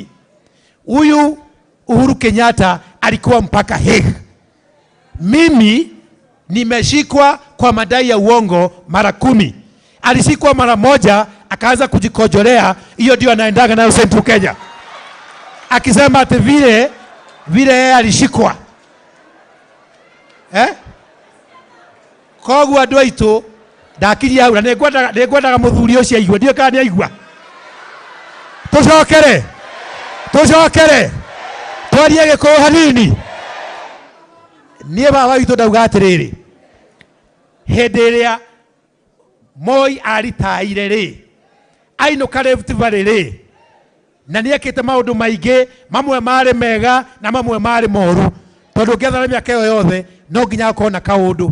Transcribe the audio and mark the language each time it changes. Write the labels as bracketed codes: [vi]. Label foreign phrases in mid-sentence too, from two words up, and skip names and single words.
[sw] Huyu Uhuru Kenyatta alikuwa mpaka Hague. Mimi nimeshikwa kwa madai ya uongo mara 10. Alishikwa mara moja akaanza kujikojolea, hiyo ndio anaendaga nayo Central Kenya. Akisema ati vile yeye alishikwa. [ki] Kogu andũ aitũ ndakiria hau na nĩngwendaga mũthuri ũcio aigua ndio kana nĩ aigua. Tũcokere twarie gĩkũyũ hanini. Niĩ baba witũ ndauga atĩrĩrĩ, hĩndĩ ĩrĩa Moi aritaire rĩ ainũka Rift Valley rĩ na nĩekĩte maũndũ maingĩ, mamwe marĩ mega na mamwe marĩ moru, tondũ ngethana mĩaka ĩyo yothe no nginya akorwo na kaũndũ.